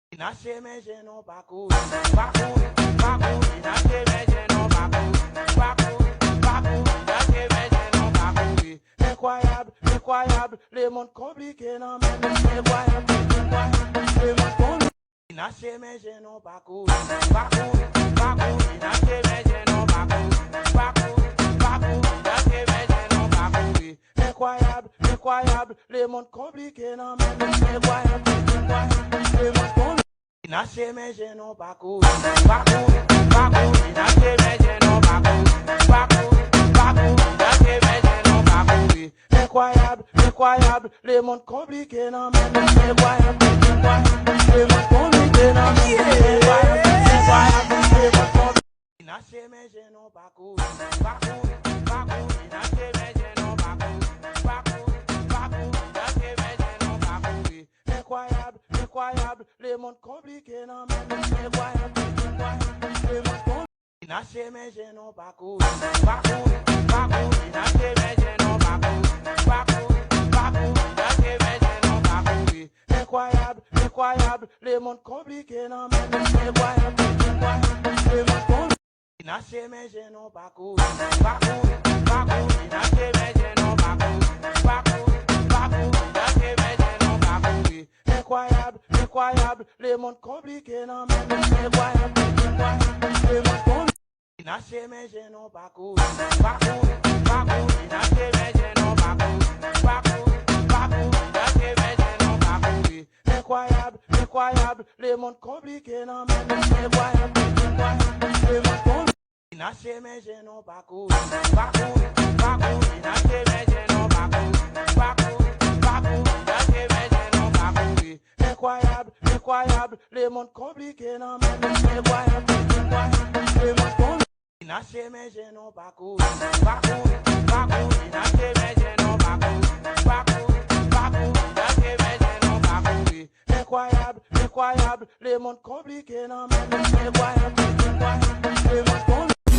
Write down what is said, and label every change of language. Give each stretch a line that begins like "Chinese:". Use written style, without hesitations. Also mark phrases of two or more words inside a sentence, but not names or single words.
Portuguese: Nasce mexendo bagulho, bagulho, bagulho. Nasce mexendo bagulho, bagulho, bagulho. Nasce mexendo bagulho.
French: Incroyable, incroyable. Les mondes compliqués, non mais incroyable, incroyable. Les mondes compliqués.
Portuguese: Nasce mexendo bagulho, bagulho, bagulho. Nasce mexendo bagulho, bagulho, bagulho. Nasce mexendo bagulho.
French: Incroyable, incroyable. Les mondes compliqués, non mais incroyable, incroyable. Les mondes compliqués.
Portuguese: Nasce mexendo bagulho, bagulho, bagulho. Nasce mexendo bagulho, bagulho, bagulho. Nasce mexendo bagulho.
French: Incroyable, incroyable. Les mondes compliqués, non mais incroyable, incroyable. Les mondes compliqués, non mais incroyable, incroyable. Les mondes compliqués.
Portuguese: Nasce mexendo bagulho, bagulho, bagulho. Nasce mexendo bagulho, bagulho, bagulho. Nasce mexendo bagulho.
French: Incroyable, incroyable. Les mondes compliqués, non mais incroyable, incroyable. Les mondes compliqués.
Portuguese: Nasce mexendo bagulho, bagulho, bagulho. Nasce mexendo bagulho, bagulho, bagulho. Nasce mexendo bagulho.
French: Incroyable, incroyable. Les mondes compliqués, non mais incroyable, incroyable. Les mondes compliqués.
Portuguese: Nasce mexendo bagulho, bagulho, bagulho. Nasce mexendo bagulho, bagulho, bagulho. Nasce mexendo bagulho.
French: Incroyable, incroyable. Les mondes compliqués, non mais incroyable, incroyable. Les mondes compliqués.
Portuguese: Nasce mexendo bagulho, bagulho, bagulho. Nasce mexendo bagulho, bagulho, bagulho. Nasce mexendo bagulho.
French: Incroyable, incroyable. Les mondes compliqués, non mais incroyable, incroyable. Les mondes compliqués.
Portuguese: Nasce mexendo bagulho, bagulho, bagulho. Nasce mexendo bagulho, bagulho, bagulho. Nasce mexendo bagulho.
French: Incroyable, incroyable. Les mondes compliqués, non mais incroyable, incroyable. Les mondes compliqués.
Portuguese: Nasce mexendo bagulho, bagulho, bagulho. Nasce mexendo bagulho, bagulho, bagulho. Nasce mexendo bagulho.
French: Incroyable, incroyable. Les mondes compliqués, non mais incroyable, incroyable. Les mondes compliqués.